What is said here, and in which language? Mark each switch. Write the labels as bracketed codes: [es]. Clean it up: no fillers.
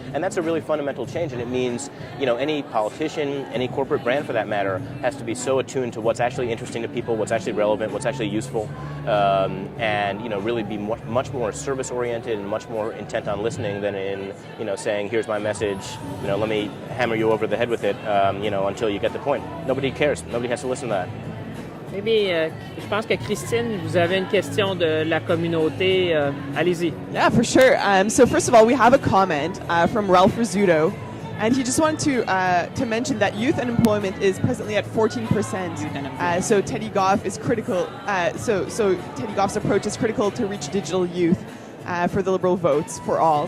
[en] And that's a really fundamental change, and it means, any politician, any corporate brand for that matter, has to be so attuned to what's actually interesting to people, what's actually relevant, what's actually useful, and, really be much more service-oriented and much more intent on listening than in, saying, here's my message, let me hammer you over the head with it, until you get the point. Nobody cares. Nobody has to listen to that. [fr] Maybe, je pense que Christine, vous avez une question de la communauté. Allez-y. [en] Yeah, for sure. So first of all, we have a comment from Ralph Rizzuto, and he just wanted to mention that youth unemployment is presently at 14%. So Teddy Goff is critical. So Teddy Goff's approach is critical to reach digital youth for the Liberal votes for all.